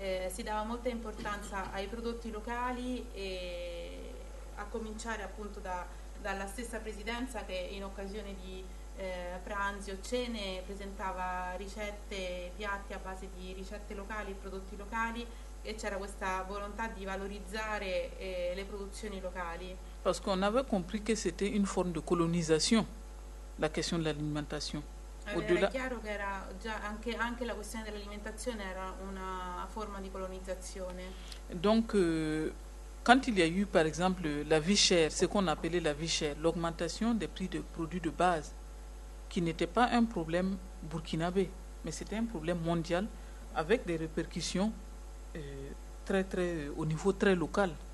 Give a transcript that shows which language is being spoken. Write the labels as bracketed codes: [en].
[it] Si dava molta importanza ai prodotti locali e a cominciare appunto dalla stessa presidenza che in occasione di pranzi o cene, presentava ricette, piatti a base di ricette locali, prodotti locali e c'era questa volontà di valorizzare le produzioni locali. [fr] Parce qu'on avait compris che c'était une forme de colonisation, la question de l'alimentation. [it] Era chiaro che era già anche la questione dell'alimentazione era una forma di colonizzazione. [fr] Donc, quand il y a eu, par exemple, la vie chère, ce qu'on appelait la vie chère, l'augmentation des prix de produits de base, qui n'était pas un problème burkinabé, mais c'était un problème mondial avec des répercussions au niveau très local.